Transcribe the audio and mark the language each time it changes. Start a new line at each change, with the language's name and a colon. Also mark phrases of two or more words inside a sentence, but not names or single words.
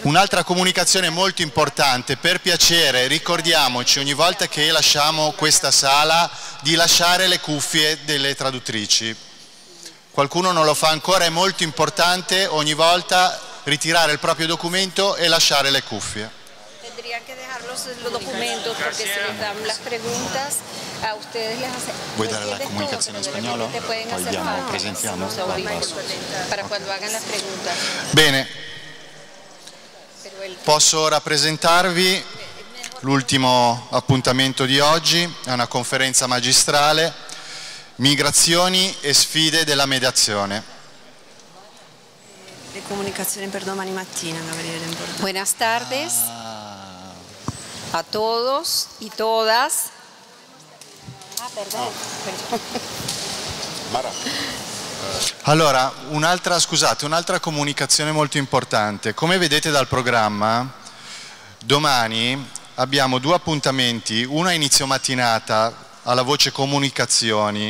Italian: Un'altra comunicazione molto importante, per piacere ricordiamoci ogni volta che lasciamo questa sala di lasciare le cuffie delle traduttrici. Qualcuno non lo fa ancora, è molto importante ogni volta ritirare il proprio documento e lasciare le cuffie.
Spanish: Tendrían que dejar los documentos porque si les dan las preguntas a ustedes les hacen.
Italian: Vuoi dare la comunicazione in spagnolo?
Spanish: Te pueden
Italian: Poi
Spanish: hacer
Italian: diamo,
Spanish: falta
Italian: presentiamo.
Spanish: los audífonos para cuando hagan las preguntas.
Italian: Bene, posso ora presentarvi l'ultimo appuntamento di oggi, è una conferenza magistrale, migrazioni e sfide della mediazione. Le comunicazioni per domani mattina,
Spanish: Buenas tardes a todos y todas. Perdón.
Italian: Allora, un'altra comunicazione molto importante. Come vedete dal programma, domani abbiamo due appuntamenti, uno a inizio mattinata alla voce comunicazioni